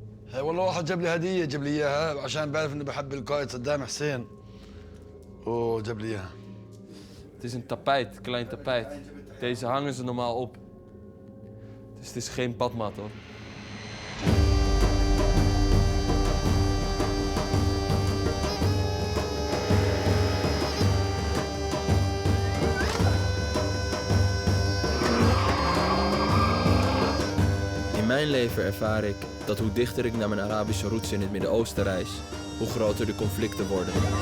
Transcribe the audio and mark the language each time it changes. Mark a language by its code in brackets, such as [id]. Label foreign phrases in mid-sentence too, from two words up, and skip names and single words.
[ar] والله واحد جاب لي هدية جاب لي إياها عشان بعرف إني بحب القائد صدام حسين وجاب لي إياها. [nl] Het is een tapijt, klein tapijt. Deze hangen ze normaal op. Dus het is geen badmat hoor. In mijn leven ervaar ik dat hoe dichter ik naar mijn Arabische roots in het Midden-Oosten reis, hoe groter de conflicten worden.